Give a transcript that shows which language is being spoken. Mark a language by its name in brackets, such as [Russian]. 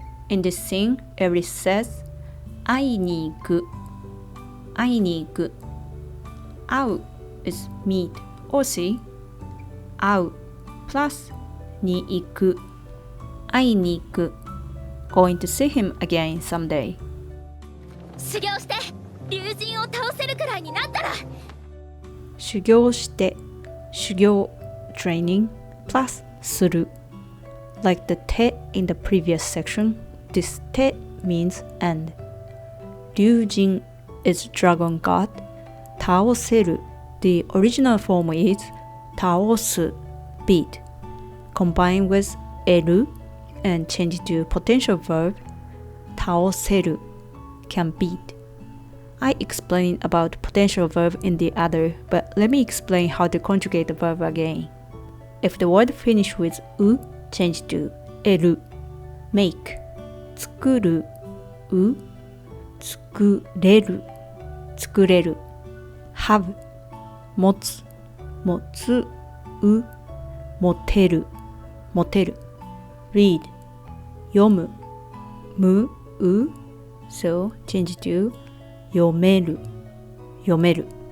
[English] In this scene, Eri says [Japanese] 会いに行く会いに行く [English] 会う is meet or see 会う plus に行く会いに行く going to see him again someday [Japanese] 修行して竜神を倒せるくらいになったら修行して [English] 修行 training plus する like the te in the previous section this te means and 竜神 is dragon god 倒せる the original form is 倒す beat combined with 得る and change to potential verb 倒せる can beat I explained about potential verb in the other, but let me explain how to conjugate the verb again. If the word finish with う change to 得る make 作るう作れる作れる have 持つ持つう持てる持てる read 読むむう so change to 読める読める